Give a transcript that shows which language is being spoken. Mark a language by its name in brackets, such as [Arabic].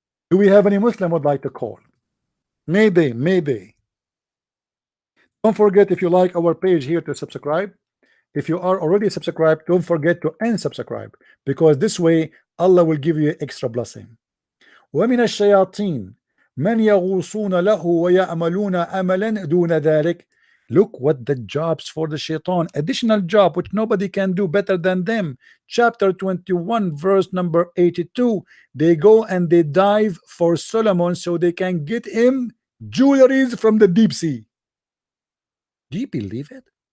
[English] Do we have any Muslim would like to call? Mayday. Don't forget, if you like our page here, to subscribe. If you are already subscribed, don't forget to unsubscribe, because this way Allah will give you extra blessing. [Arabic] ومن الشياطين من يغوصون له ويعملون عملا دون ذلك. [English] Look what the jobs for the shaitan, additional job which nobody can do better than them. Chapter 21 verse number 82. They go and they dive for Solomon so they can get him jewelries from the deep sea. Do you believe it?